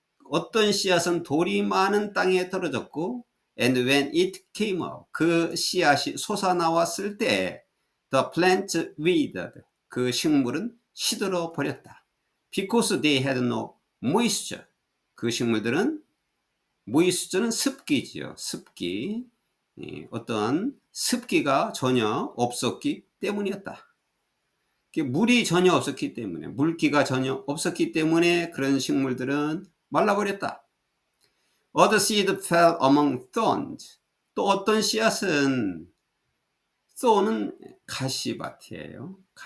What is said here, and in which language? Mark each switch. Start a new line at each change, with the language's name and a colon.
Korean: 어떤 씨앗은 돌이 많은 땅에 떨어졌고
English: and when it came up
Korean: 그 씨앗이 솟아나왔을 때
English: the plant withered
Korean: 그 식물은 시들어 버렸다.
English: because they had no moisture
Korean: 그 식물들은
English: moisture는
Korean: 습기지요. 습기 어떤 습기가 전혀 없었기 때문이었다. 물이 전혀 없었기 때문에 물기가 전혀 없었기 때문에 그런 식물들은 말라버렸다.
English: Other seed fell among thorns.
Korean: 또 어떤 씨앗은 thorn은 가시밭이에요.